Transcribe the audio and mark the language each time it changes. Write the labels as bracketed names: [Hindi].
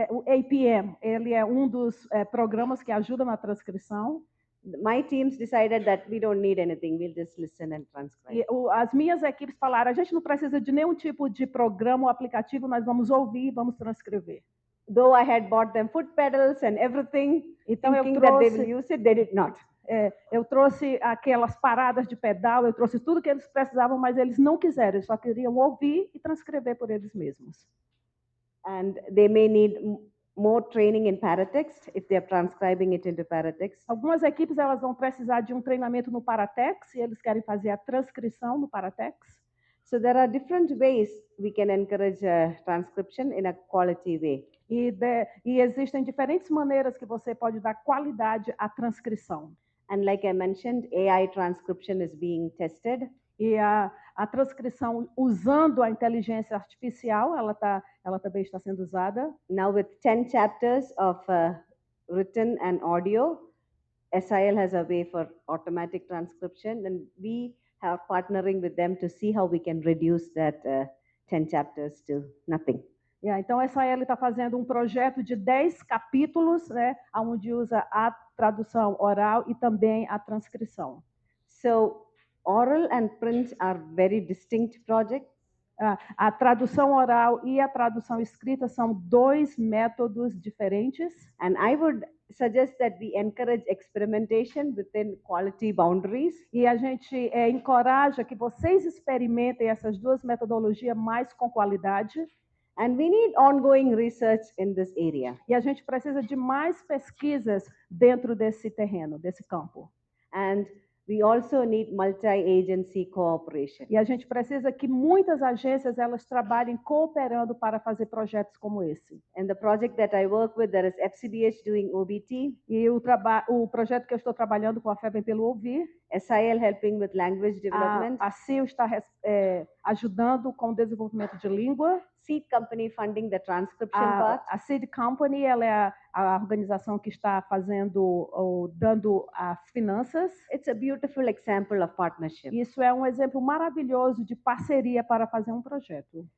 [Portuguese] O APM, ele é um dos programas que ajuda na transcrição. [English] My teams decided that we don't need anything, we'll just listen and transcribe. [Portuguese] E as minhas equipes falaram, a gente não precisa de nenhum tipo de programa ou aplicativo, nós vamos ouvir e vamos transcrever. [English] Though I had bought them foot pedals and everything, [Portuguese] então [English] thinking that they will use it, they did not. [Portuguese] Eu trouxe aquelas paradas de pedal, eu trouxe tudo que eles precisavam, mas eles não quiseram, eles só queriam ouvir e transcrever por eles mesmos. [English] And they may need more training in paratext if they are transcribing it into paratext. [Portuguese] Algumas equipes elas vão precisar de um treinamento no paratext e eles querem fazer a transcrição no paratext. [English] So there are different ways we can encourage transcription in a quality way. [Portuguese] E existem diferentes maneiras que você pode dar qualidade à transcrição. [English] And like I mentioned, AI transcription is being tested. [Portuguese] E a transcrição usando a inteligência artificial, ela também está sendo usada. [English] Now with 10 chapters of written and audio, SIL has a way for automatic transcription, and we are partnering with them to see how we can reduce that 10 chapters to nothing. [Portuguese] Então, a SIL está fazendo um projeto de 10 capítulos, né, onde usa a tradução oral e também a transcrição. [English] So, oral and print are very distinct projects. [Portuguese] A tradução oral e a tradução escrita são 2 métodos diferentes. [English] And I would suggest that we encourage experimentation within quality boundaries. [Portuguese] E a gente encoraja que vocês experimentem essas 2 metodologias mais com qualidade. [English] And we need ongoing research in this area. [Portuguese] E a gente precisa de mais pesquisas dentro desse terreno, desse campo. [English] And We also need multi-agency cooperation. [Portuguese] E a gente precisa que muitas agências elas trabalhem cooperando para fazer projetos como esse. [English] And the project that I work with, there is FCDH doing OBT, [Portuguese] E o projeto que eu estou trabalhando com a Fé Vem Pelo Ouvir, [English] SIL helping with language development, [Portuguese] a CIO está ajudando com o desenvolvimento de língua, [English] Seed Company funding the transcription part, [Portuguese] a Seed Company ela é a organização que está fazendo ou dando as finanças. [English] It's a beautiful example of partnership. [Portuguese] Isso é um exemplo maravilhoso de parceria para fazer um projeto.